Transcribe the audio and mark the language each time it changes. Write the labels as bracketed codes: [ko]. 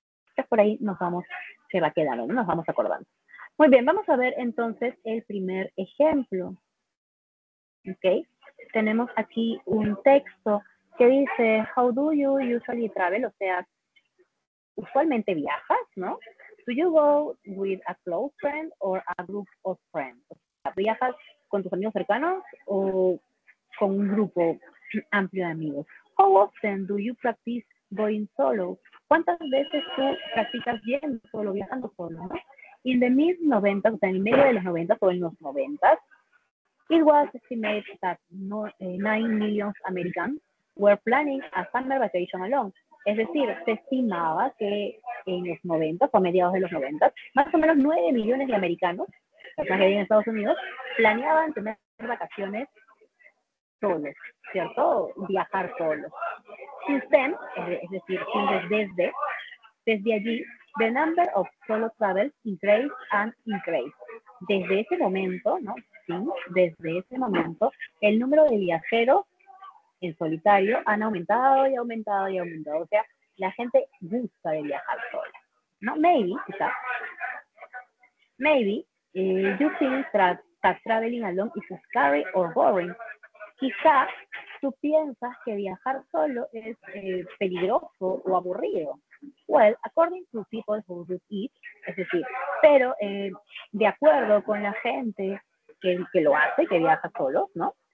[es] Entonces por ahí se va quedando, ¿no? Nos vamos acordando. Muy bien, vamos a ver entonces el primer ejemplo. ¿Ok? Tenemos aquí un texto que dice, [en] how do you usually travel? [es] O sea, usualmente viajas, ¿no? [en] Do you go with a close friend or a group of friends? [es] O sea, ¿viajas con tus amigos cercanos o con un grupo amplio de amigos? [en] How often do you practice going solo? [es] ¿Cuántas veces tú practicas yendo solo, viajando solo, ¿no? [en] In the mid-90s, [es] o sea, en el medio de los 90 o en los 90s, [en] it was estimated that 9 million Americans were planning a summer vacation alone. [es] Es decir, se estimaba que en los 90 o a mediados de los 90, más o menos 9 millones de americanos, personas que viven en Estados Unidos, planeaban tener vacaciones solos, ¿cierto? Viajar solos. [en] Since then, [es] es decir, desde, Desde allí, [en] the number of solo travels increased and increased. [es] Desde ese momento, ¿no? Sí, desde ese momento, el número de viajeros en solitario han aumentado y aumentado y aumentado. O sea, la gente gusta de viajar sola, ¿no? [en] Maybe, [es] quizás. [en] Maybe, you think that traveling alone is scary or boring. [es] Quizá tú piensas que viajar solo es peligroso o aburrido. [en] Well, according to people who do it, [es] es decir, pero de acuerdo con la gente que lo hace, que viaja solo, ¿no?